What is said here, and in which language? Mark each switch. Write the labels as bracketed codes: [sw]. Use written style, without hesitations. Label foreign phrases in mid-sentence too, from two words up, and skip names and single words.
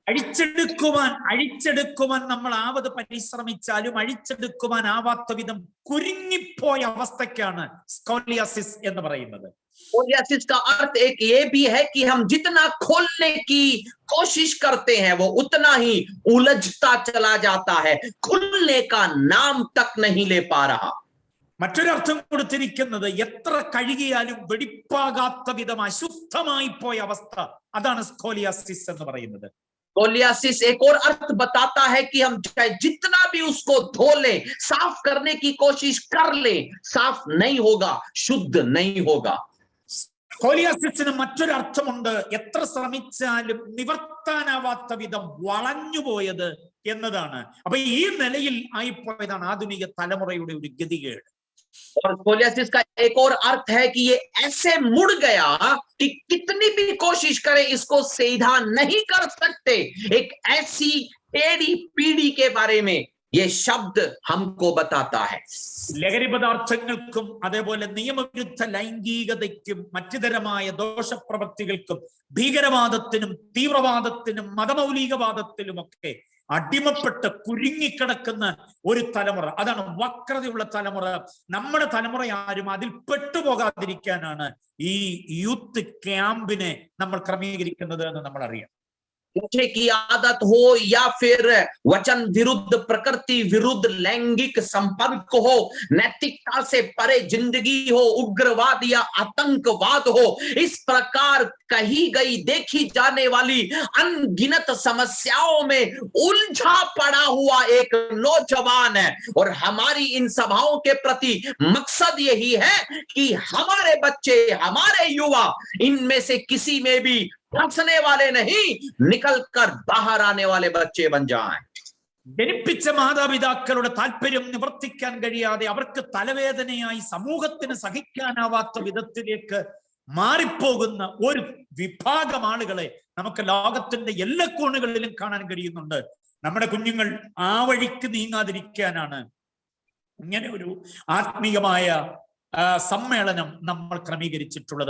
[ml] അഴിച്ചെടുക്കുവാൻ നമ്മൾ ആവത് പരിശ്രമിച്ചാലും അഴിച്ചെടുക്കുവാൻ ആവാത്ത വിധം കുരുങ്ങിപ്പോയ അവസ്ഥയ്ക്കാണ് സ്കോലിയാസിസ് എന്ന് പറയുന്നത്. [hi] स्कोलियासिस का अर्थ एक ये भी है कि हम जितना खोलने की कोशिश करते हैं वो उतना ही उलझता चला जाता है, खुलने का नाम तक नहीं ले पा रहा। [ml] മറ്റൊരർത്ഥം കൊടുത്തിരിക്കുന്നത് എത്ര കഴുകിയാലും വെടിപ്പാകാത്ത വിധം അശുദ്ധമായി പോയ അവസ്ഥ, അതാണ് സ്കോലിയാസിസ് എന്ന് പറയുന്നത്. [hi] स्कोलियासिस एक और अर्थ बताता है कि हम चाहे जितना भी उसको धो लें, साफ करने की कोशिश कर लें, साफ नहीं होगा, शुद्ध नहीं होगा। [ml] സ്കോലിയാസിസിന് മറ്റൊരർത്ഥമുണ്ട്, എത്ര ശ്രമിച്ചാലും നിവർത്താനാവാത്ത വിധം വളഞ്ഞുപോയത് എന്നതാണ്. അപ്പൊ ഈ നിലയിൽ ആയിപ്പോയതാണ് ആധുനിക തലമുറയുടെ ഒരു ഗതികേട്. [hi] और स्कोलियासिस का एक और अर्थ है कि ये ऐसे मुड़ गया कि कितनी भी कोशिश करें इसको सीधा नहीं कर सकते। एक ऐसी टेढ़ी पीढ़ी के बारे में ये शब्द हमको बताता है। [ml] ലഹരി പദാർത്ഥങ്ങൾക്കും അതേപോലെ നിയമവിരുദ്ധ ലൈംഗികതയ്ക്കും മറ്റു തരമായ ദോഷപ്രവൃത്തികൾക്കും ഭീകരവാദത്തിനും തീവ്രവാദത്തിനും മതമൗലികവാദത്തിലുമൊക്കെ അടിമപ്പെട്ട് കുരുങ്ങിക്കിടക്കുന്ന ഒരു തലമുറ, അതാണ് വക്രതയുള്ള തലമുറ. നമ്മുടെ തലമുറ ആരും അതിൽ പെട്ടുപോകാതിരിക്കാനാണ് ഈ [en] youth camp [ml] നമ്മൾ ക്രമീകരിക്കുന്നത് എന്ന് നമ്മൾ അറിയാം. [hi] नशे की आदत हो या फिर वचन विरुद्ध, प्रकृति विरुद्ध लैंगिक संपर्क हो, नैतिकता से परे जिंदगी हो, उग्रवाद या आतंकवाद हो, इस प्रकार कही गई देखी जाने वाली अनगिनत समस्याओं में उलझा पड़ा हुआ एक नौजवान है। और हमारी इन सभाओं के प्रति मकसद यही है कि हमारे बच्चे, हमारे युवा इनमें से किसी में भी फंसने वाले नहीं, निकलकर बाहर आने वाले बच्चे बन जाएं। [ml] ജനിപ്പിച്ച മാതാപിതാക്കളുടെ താല്പര്യം നിവർത്തിക്കാൻ കഴിയാതെ അവർക്ക് തലവേദനയായി സമൂഹത്തിന് സഹിക്കാനാവാത്ത വിധത്തിലേക്ക് മാറിപ്പോകുന്ന ഒരു വിഭാഗം ആളുകളെ നമുക്ക് ലോകത്തിന്റെ എല്ലാ കോണുകളിലും കാണാൻ കഴിയുന്നുണ്ട്. നമ്മുടെ കുഞ്ഞുങ്ങൾ ആ വഴിക്ക് നീങ്ങാതിരിക്കാനാണ് ഇങ്ങനെ ഒരു ആത്മീയമായ സമ്മേളനം നമ്മൾ ക്രമീകരിച്ചിട്ടുള്ളത്.